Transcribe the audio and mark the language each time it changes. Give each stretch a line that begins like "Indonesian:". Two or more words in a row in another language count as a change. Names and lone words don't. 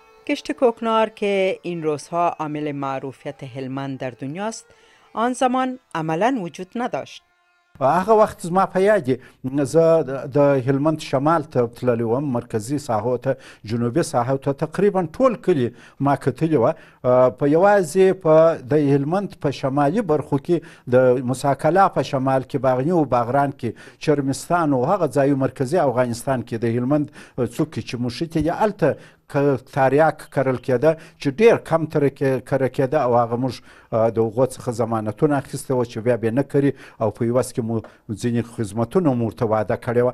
Persian: کشت کوکنار که این روزها عامل معروفیت هلمند در دنیاست، آن زمان عملاً وجود نداشت.
Pashto: هغه وخت زما په یاد دي زه د هلمند شمال ته تللی وم، مرکزي ساحو ته، جنوبي ساحو ته، تقریبا ټول کلي ما کتلي وه. په یوازې په د هلمند په شمالي برخو کې د موسی په شمال کې، باغني و باغران کې، چرمستان و هغه ځایو مرکزي افغانستان کې د هلمند څوکې چې موشتې دي هلته تریاک کرل کېده چې ډېر کم کره کېده او هغه موږ د هغو څخه ضمانتونه اخیستې وه چې بیا به نه کري او په عوض کې مو ځینې خدمتونه مو ورته وعده کړې وه.